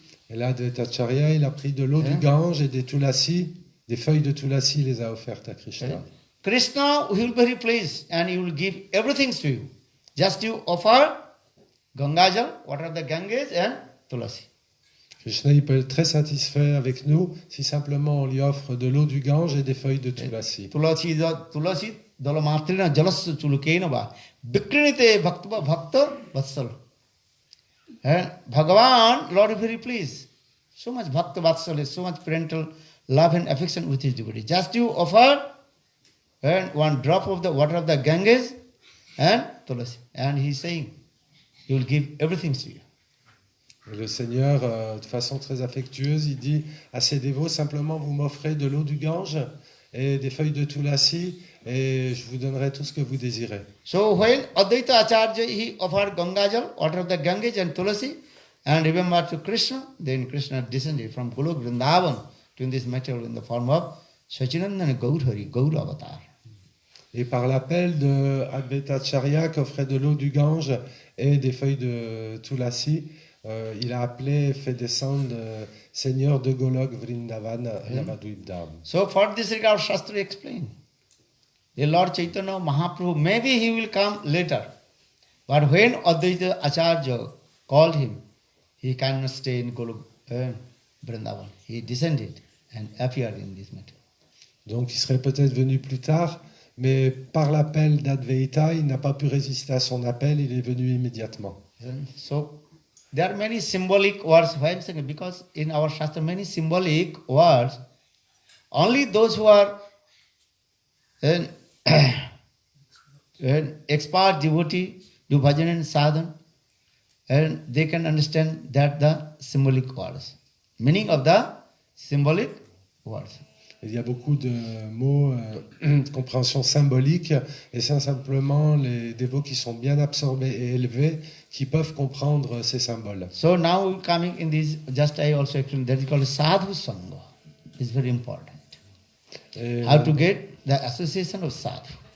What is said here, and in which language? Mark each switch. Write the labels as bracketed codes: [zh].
[fr] Et là, Advaita Acharya, il a pris de l'eau du Gange et des tulasi, des feuilles de tulasi, il les a offertes à Krishna. [en] Krishna will be very pleased and he will give everything to you. Just you offer Gangajal, water of the Ganges and tulasi. [fr] Krishna, il peut être très satisfait avec nous si simplement on lui offre de l'eau du Gange et des feuilles de tulasi. [sa] Tulasi dalamatrina jalas chulukena va vikrinite bhakta vatsal. [en] And Bhagavan, Lord is very pleased. So much bhakta vatsal, so much parental love and affection with his devotee. Just you offer and one drop of the water of the Ganges and tulasi. And he is saying, he will give everything to you. [fr] Et le Seigneur, de façon très affectueuse, il dit à ses dévots, simplement vous m'offrez de l'eau du Gange et des feuilles de tulasi et je vous donnerai tout ce que vous désirez. [en] So when Advaita Acharya, he offered Gangajal, water of the Ganges and tulasi, and remember to Krishna, then Krishna descended from Golok Vrindavan to this material in the form of Sachinandana Gaurhari, Gaur Avatar. [fr] Et par l'appel de Advaita Acharya qui offrait de l'eau du Gange et des feuilles de tulasi, il a appelé, fait descendre Seigneur de Golok Vrindavan à Navadvip Dham. [en] So for this regard, Shastra explained. The Lord Chaitanya Mahaprabhu, maybe he will come later. But when Advaita Acharya called him, he cannot stay in Golok Vrindavan. He descended and appeared in this matter. [fr] Donc il serait peut-être venu plus tard, mais par l'appel d'Advaita, il n'a pas pu résister à son appel, il est venu immédiatement. [en] So there are many symbolic words. Why I'm saying? Because in our Shastra, many symbolic words, only those who are And an expert devotee do bhajan and sadhana, and they can understand that the symbolic words, meaning of the symbolic words. [fr] Il y a beaucoup de mots de compréhension symbolique, et c'est simplement les dévots qui sont bien absorbés et élevés qui peuvent comprendre ces symboles. [en] So now coming in this, just I also explained, that is called sadhu sangha. It's very important. [fr] Et, [en] How to get the association of sadhu.